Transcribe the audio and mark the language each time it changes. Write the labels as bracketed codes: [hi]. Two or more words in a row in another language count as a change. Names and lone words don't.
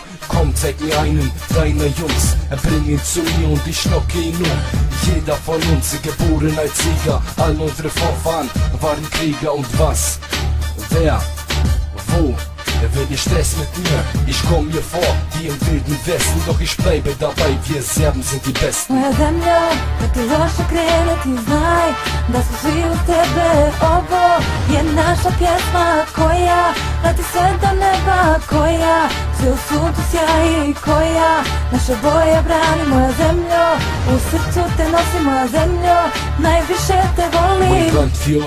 [de] Komm, zeig mir einen deiner Jungs, bring ihn zu mir und ich schnocke ihn um. Jeder von uns geboren als Sieger, all unsere Vorfahren waren Krieger. Und was, wer, wo, will ihr Stress mit mir? Ich komm mir vor wie im wilden Westen, doch ich bleibe dabei, wir Serben sind die Besten. [sr] Moja zemljo, da ti loše krene, ti znaj da su svi uz tebe. Ovo je naša pjesma koja leti sve do neba, koja sve u suncu sjaji, koja naše boje brani. Moja zemljo, u srcu te nosi moja zemljo, najviše te volim.